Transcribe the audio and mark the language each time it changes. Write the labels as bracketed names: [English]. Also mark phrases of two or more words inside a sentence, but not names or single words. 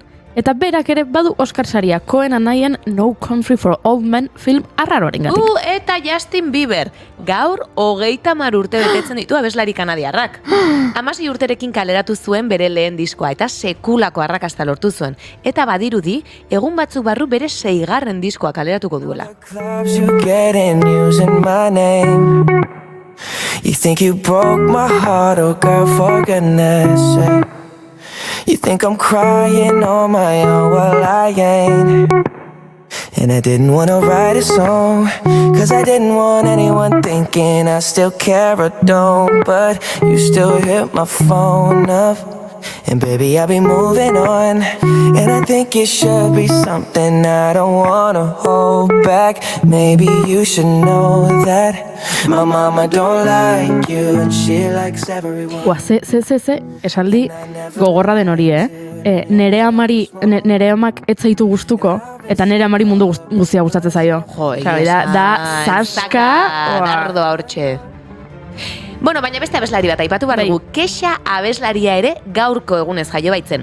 [Basque] Eta berak ere badu Oscar saria Coen anaien No Country for Old Men film arraroarengatik. Eta Justin Bieber, gaur 30 urte betetzen ditu abeslari kanadiarrak. 16 urterekin kaleratu zuen bere lehen diskoa eta sekulako arrakasta lortu zuen. Eta badirudi, egun batzuk barru bere 6. diskoa kaleratuko duela. [English] You think you broke my heart, oh girl, for goodness sake. You think I'm crying on my own, well I ain't. And I didn't wanna write a song, cause I didn't want anyone thinking I still care or don't. But you still hit my phone up, and baby I'll be moving on. And I think it should be something I don't wanna hold back. Maybe you should know that my mama don't like you and she likes everyone. [Basque] Esaldi gogorra den hori, nere amak ez zaitu gustuko, eta nere amari mundu guztia gustatzen zaio. Da zaska. Dardoa hortxe. Bueno, baina beste abeslari bat aipatu behar dugu. Kexa abeslaria ere gaurko egunez jaio baitzen.